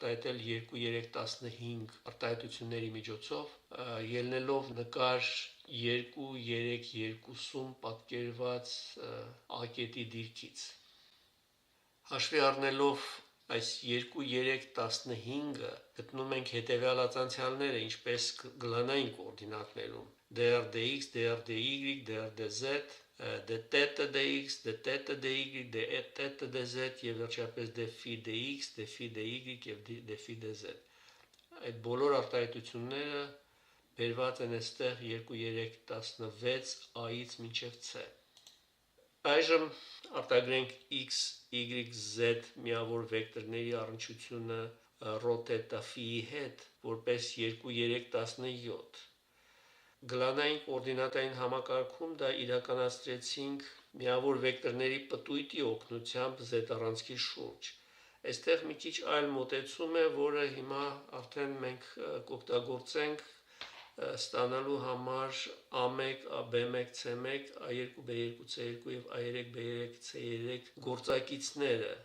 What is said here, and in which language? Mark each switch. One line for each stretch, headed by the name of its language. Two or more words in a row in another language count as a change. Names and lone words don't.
Armenian: 2,315 արտահայտությունների միջոցով, ելնելով նկար 2,320-ում պատկերված a կետի դիրքից։ Հաշվի առնելով այս 2,315-ը գտնում ենք հետևյալ ածանցյալները, ինչպես գլանային կոորդինատներում՝ dr dx, dr dy, dr dz, dθ dx, dθ dy, dθ dz եւ վերջապես dφ dx, dφ dy եւ dφ dz։ Այդ բոլոր արտահայտությունները բերված են այստեղ 2,316 a-ից մինչև c։ Այժմ արտագրենք x, y, z միավոր վեկտորների առնչությունը ρ թետա ֆիի հետ որպես 2,317։ Գլանային կոորդինատային համակարգում դա իրականացրեցինք միավոր վեկտորների պտույտի օգնությամբ z առանցքի շուրջ։ Այստեղ մի քիչ այլ մոտեցում է, որը հիմա արդեն մենք կօգտագործենք ստանալու համար A1, B1, C1, A2, B2, C2 եւ A3, B3, C3 գործակիցները։